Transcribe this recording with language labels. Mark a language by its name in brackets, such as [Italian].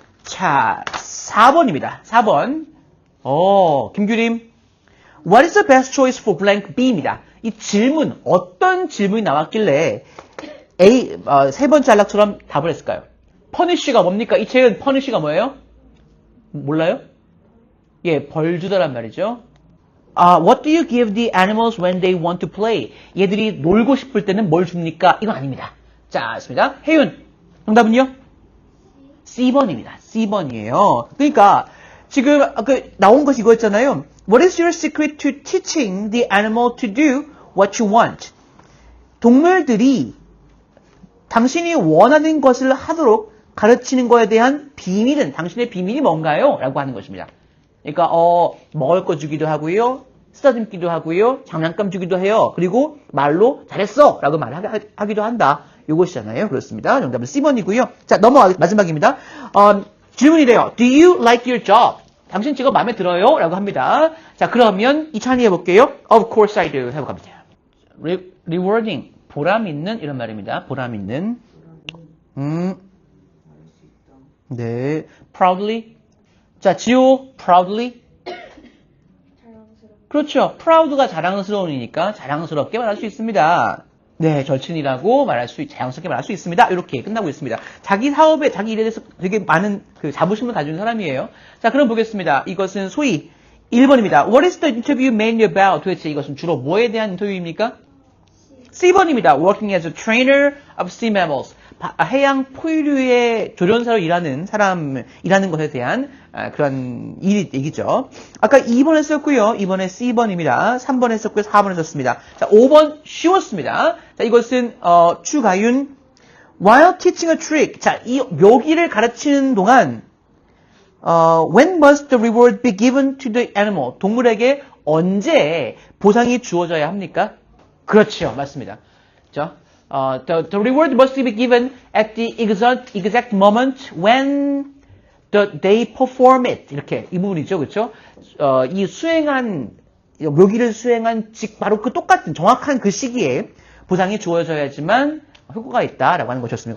[Korean] 자, 4번입니다. 4번. 김규림. [English] What is the best choice for blank B입니다. [Korean] 이 질문, 어떤 질문이 나왔길래 세 번째 안락처럼 답을 했을까요? punish가 뭡니까? 이 책은 punish가 뭐예요? 몰라요? 벌 주다란 말이죠. [English] What do you give the animals when they want to play? [Korean] 얘들이 놀고 싶을 때는 뭘 줍니까? 이건 아닙니다. 자, 있습니다. 혜윤, 정답은요? C번입니다. C번이에요. 그러니까 지금 나온 것이 이거였잖아요. [English] What is your secret to teaching the animal to do what you want? [Korean] 동물들이 당신이 원하는 것을 하도록 가르치는 것에 대한 비밀은, 당신의 비밀이 뭔가요? 라고 하는 것입니다. 그러니까 먹을 거 주기도 하고요. 쓰다듬기도 하고요. 장난감 주기도 해요. 그리고 말로 잘했어! 라고 말하기도 한다. 요것이잖아요. 그렇습니다. 정답은 C번이고요. 자, 마지막입니다. 질문이래요. [English] Do you like your job? [Korean] 당신 직업 마음에 들어요? 라고 합니다. 자, 그러면 이찬이 해볼게요. [English] Of course I do. [Korean] 해볼까요? [English] Rewarding. [Korean] 보람 있는 이런 말입니다. 보람 있는. 네. Proudly. 자, 지호. Proudly. 그렇죠. proud가 자랑스러우니까 자랑스럽게 말할 수 있습니다. 네, 절친이라고 자연스럽게 말할 수 있습니다. 이렇게 끝나고 있습니다. 자기 사업에, 자기 일에 대해서 되게 많은 자부심을 가지는 사람이에요. 자, 그럼 보겠습니다. 이것은 소위 1번입니다. [English] What is the interview mainly about? [Korean] 도대체 이것은 주로 뭐에 대한 인터뷰입니까? C번입니다. [English] Working as a trainer of sea mammals. [Korean] 해양 포유류의 조련사로 일하는 것에 대한 그런 얘기죠. 아까 2번 했었고요. 2번에 C번입니다. 3번 했었고요. 4번 했었습니다. 자, 5번 쉬웠습니다. 자, 이것은 추가윤. [English] While teaching a trick. [Korean] 자, 이 묘기를 가르치는 동안 [English] when must the reward be given to the animal? [Korean] 동물에게 언제 보상이 주어져야 합니까? 그렇죠. 맞습니다. 그렇죠? [English] The reward must be given at the exact moment when they perform it. [Korean] 이렇게 이 부분이죠, 그렇죠? 이 묘기를 수행한 바로 그 똑같은 정확한 그 시기에 보상이 주어져야지만 효과가 있다라고 하는 것이었습니다.